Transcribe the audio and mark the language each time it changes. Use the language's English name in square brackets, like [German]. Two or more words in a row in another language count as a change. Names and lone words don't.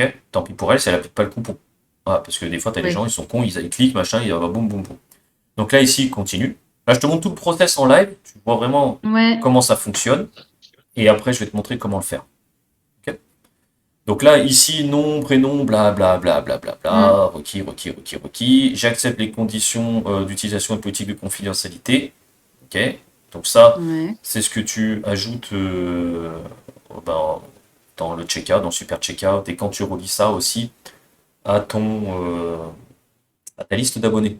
[French] Tant pis pour elle si elle n'applique pas le coupon. Voilà, parce que des fois, tu as des gens, Oui. ils sont cons, ils cliquent, machin, ils boum, boum, boum. Donc là, ici, continue. Là, je te montre tout le process en live. Tu vois vraiment Ouais. comment ça fonctionne. Et après, je vais te montrer comment le faire. Ok. Donc là, ici, nom, prénom, bla bla bla bla bla Mm. bla, requis. J'accepte les conditions d'utilisation et politique de confidentialité. Ok. Donc ça, Ouais. c'est ce que tu ajoutes ben, dans le checkout, dans le super checkout, et quand tu relis ça aussi à à ta liste d'abonnés.